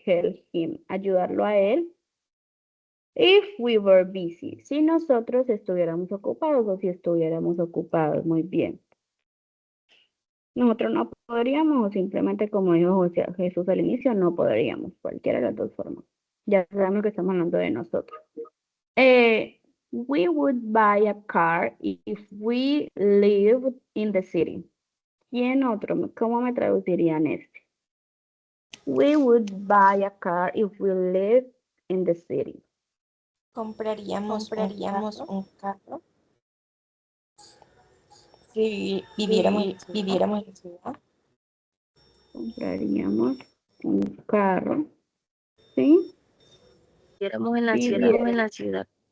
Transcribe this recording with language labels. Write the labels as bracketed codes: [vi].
[en] Help him, [es] ayudarlo a él. [en] If we were busy, [es] si nosotros estuviéramos ocupados o si estuviéramos ocupados, muy bien. Nosotros no podríamos o simplemente como dijo Jesús al inicio, no podríamos, cualquiera de las dos formas. Ya sabemos que estamos hablando de nosotros. [en] We would buy a car if we lived in the city. [es] ¿Quién otro? ¿Cómo me traducirían este? [en] We would buy a car if we lived in the city. [es] Compraríamos un carro si viviéramos en la ciudad. Compraríamos un carro, ¿sí? Viviéramos en la ciudad.